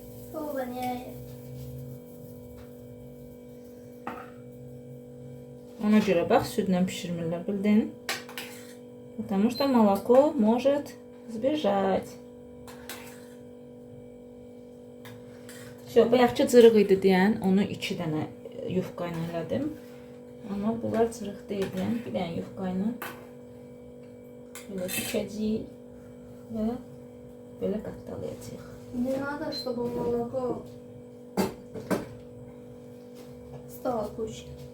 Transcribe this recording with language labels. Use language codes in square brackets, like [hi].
[ru] Фу, воняет. [az] Ona görə bax, südlə bişirmirlər, bildin? [ru] Потому что молоко может сбежать. Все, [az] bayaqçı cırıq idi deyən, onu 2 dənə yufka ilə elədim. Amma bunlar cırıq deyil deyən, bir dənə yufka ilə belə bükəcəyik və belə qatdalayacağıq. [ru] Не надо, чтобы молоко стало гуще.